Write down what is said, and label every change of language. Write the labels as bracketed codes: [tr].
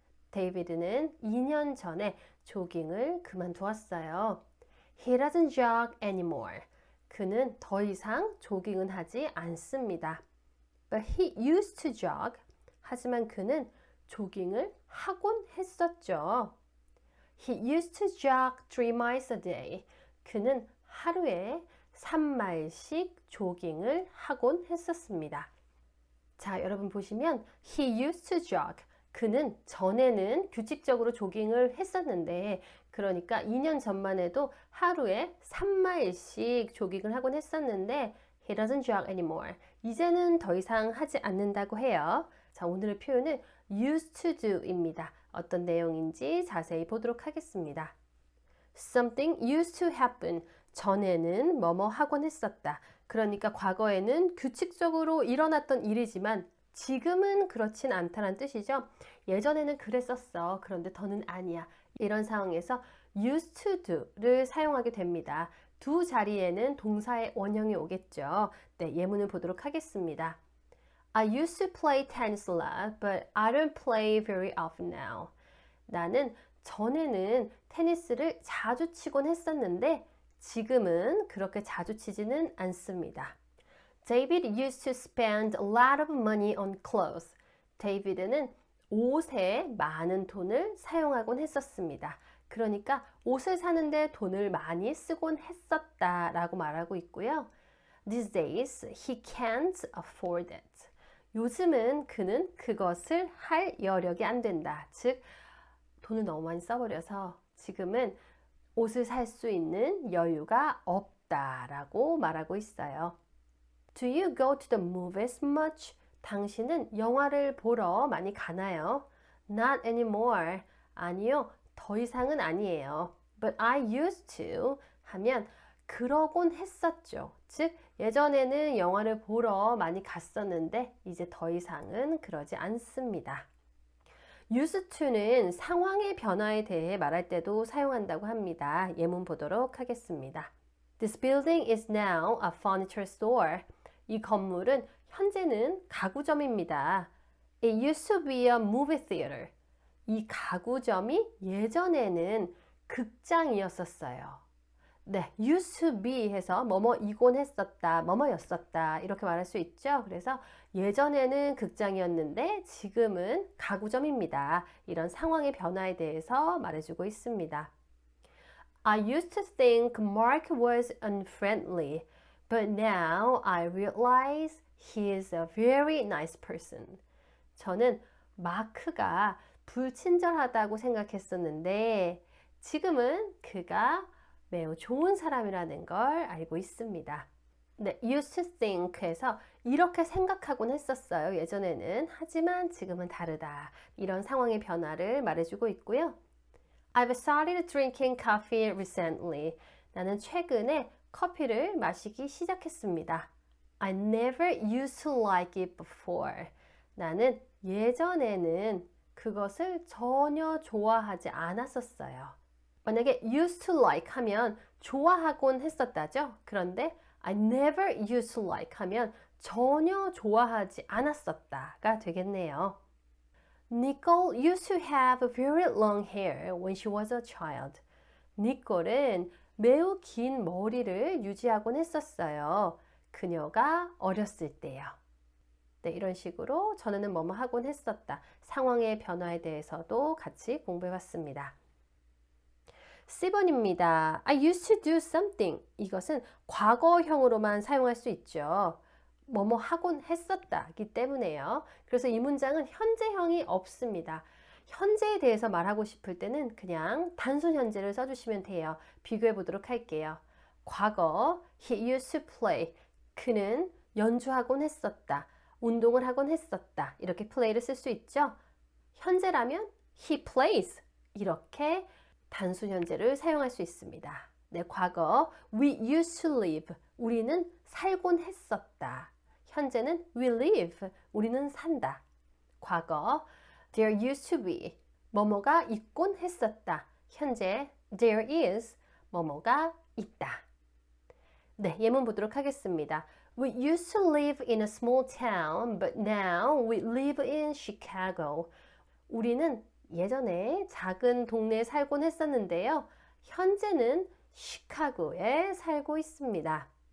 [ko] 데이비드는 2년 전에 조깅을 그만두었어요. [en] He doesn't jog anymore. [ko] 그는 더 이상 조깅은 하지 않습니다. [en] But he used to jog. [ko] 하지만 그는 조깅을 하곤 했었죠. [en] He used to jog 3 miles a day. [ko] 그는 하루에 3마일씩 조깅을 하곤 했었습니다. 자, 여러분 보시면 [en] he used to jog. [ko] 그는 전에는 규칙적으로 조깅을 했었는데 그러니까 2년 전만 해도 하루에 3마일씩 조깅을 하곤 했었는데 [en] he doesn't jog anymore. [ko] 이제는 더 이상 하지 않는다고 해요. 자, 오늘의 표현은 [en] used to do [ko] 입니다. 어떤 내용인지 자세히 보도록 하겠습니다. [en] Something used to happen. [ko] 전에는 뭐뭐 하곤 했었다. 그러니까 과거에는 규칙적으로 일어났던 일이지만 지금은 그렇진 않다는 뜻이죠. 예전에는 그랬었어. 그런데 더는 아니야. 이런 상황에서 [en] used to do [ko] 를 사용하게 됩니다. 두 자리에는 동사의 원형이 오겠죠. 네, 예문을 보도록 하겠습니다. [en] I used to play tennis a lot, but I don't play very often now. [ko] 나는 전에는 테니스를 자주 치곤 했었는데 지금은 그렇게 자주 치지는 않습니다. [en] David used to spend a lot of money on clothes. [ko] 데이비드는 옷에 많은 돈을 사용하곤 했었습니다. 그러니까 옷을 사는데 돈을 많이 쓰곤 했었다라고 말하고 있고요. [en] These days he can't afford it. [ko] 요즘은 그는 그것을 할 여력이 안 된다. 즉 돈을 너무 많이 써버려서 지금은 옷을 살 수 있는 여유가 없다라고 말하고 있어요. [en] Do you go to the movies much? [ko] 당신은 영화를 보러 많이 가나요? [en] Not anymore. [ko] 아니요, 더 이상은 아니에요. [en] But I used to [ko] 하면 그러곤 했었죠. 즉 예전에는 영화를 보러 많이 갔었는데 이제 더 이상은 그러지 않습니다. [en] used to [ko] 는 상황의 변화에 대해 말할 때도 사용한다고 합니다. 예문 보도록 하겠습니다. [en] This building is now a furniture store. [ko] 이 건물은 현재는 가구점입니다. [en] It used to be a movie theater. [ko] 이 가구점이 예전에는 극장이었었어요. 네, [en] used to be [ko] 해서 뭐뭐이곤 했었다, 뭐뭐였었다 이렇게 말할 수 있죠. 그래서 예전에는 극장이었는데 지금은 가구점입니다. 이런 상황의 변화에 대해서 말해주고 있습니다. [en] I used to think Mark was unfriendly, but now I realize he is a very nice person. [ko] 저는 마크가 불친절하다고 생각했었는데 지금은 그가 매우 좋은 사람이라는 걸 알고 있습니다. 네, [en] used to think [ko] 에서 이렇게 생각하곤 했었어요. 예전에는. 하지만 지금은 다르다. 이런 상황의 변화를 말해주고 있고요. [en] I've started drinking coffee recently. [ko] 나는 최근에 커피를 마시기 시작했습니다. [en] I never used to like it before. [ko] 나는 예전에는 그것을 전혀 좋아하지 않았었어요. 만약에 [en] used to like [ko] 하면 좋아하곤 했었다죠. 그런데 [en] I never used to like [ko] 하면 전혀 좋아하지 않았었다가 되겠네요. [en] Nicole used to have very long hair when she was a child. [ko] 니콜은 매우 긴 머리를 유지하곤 했었어요. 그녀가 어렸을 때요. 네, 이런 식으로 전에는 뭐뭐 하곤 했었다. 상황의 변화에 대해서도 같이 공부해봤습니다. 10번입니다. [en] I used to do something. [ko] 이것은 과거형으로만 사용할 수 있죠. 뭐뭐 하곤 했었다기 때문에요. 그래서 이 문장은 현재형이 없습니다. 현재에 대해서 말하고 싶을 때는 그냥 단순 현재를 써주시면 돼요. 비교해 보도록 할게요. 과거, [en] he used to play. [ko] 그는 연주하곤 했었다. 운동을 하곤 했었다. 이렇게 play를 쓸 수 있죠. 현재라면 [en] he plays. [ko] 이렇게 단순 현재를 사용할 수 있습니다. 네, 과거 [en] we used to live. [ko] 우리는 살곤 했었다. 현재는 [en] we live. [ko] 우리는 산다. 과거 [en] there used to be. [ko] 뭐뭐가 있곤 했었다. 현재 [en] there is. [ko] 뭐뭐가 있다. 네, 예문 보도록 하겠습니다. [en] We used to live in a small town, but now we live in Chicago. [ko] 우리는 예전에 작은 동네에 살곤 했었는데요. 현재는 시카고에 살고 있습니다.